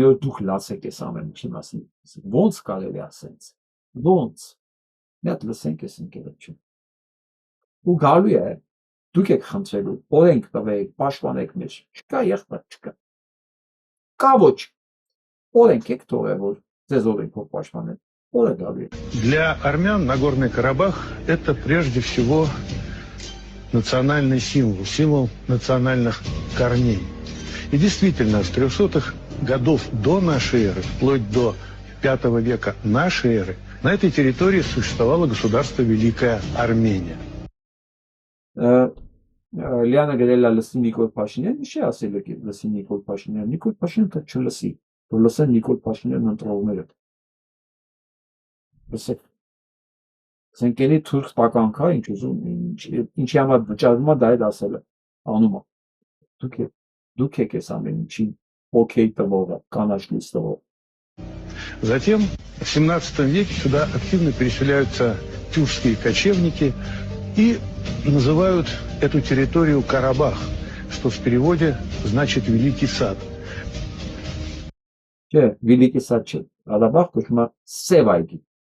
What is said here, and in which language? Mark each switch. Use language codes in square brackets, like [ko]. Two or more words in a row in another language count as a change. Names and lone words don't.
[hy] օր դուք լացեք այս ամեն ինչի մասին։ Ոնց կարելի է ասենց։ Ոնց։ Մի հատ լսենք այս ընկերոջը։ Ու գալու է, դուք եք խնդրելու, օրենք տվեք, պաշտպանեք մեզ։ Չկա եղբայր, չկա։ Կա ոչ։ Օրենք եք թողել, որ ձեզ օրենքով պաշտպանեն։ [ru] Для армян Нагорный Карабах – это прежде всего национальный символ, символ национальных корней. И действительно, с 300-х годов до нашей эры, вплоть до V века нашей эры, на этой территории существовало государство Великая Армения. [hy] Լիանը գրել է լսի Նիկոլ Փաշինյան, ինչի ասել եք լսի Նիկոլ Փաշինյան։ Նիկոլ Փաշինյանը չլսի, որ լսեն Նիկոլ Փաշինյանն ընտրողները։ Լսեք, սենկերի թուրք տականքա, ինչ ուզում, ինչի համար վճարվում է, դա էլ ասել է, անում է։ Դուք եք ես ամեն ինչին օքեյ տվողը, կանաչ լույս տվող։ [ru] Затем в 17 веке сюда активно переселяются тюркские кочевники и называют эту территорию Карабах, что в переводе значит «Великий сад». Великий сад, Карабах, почему Севайги.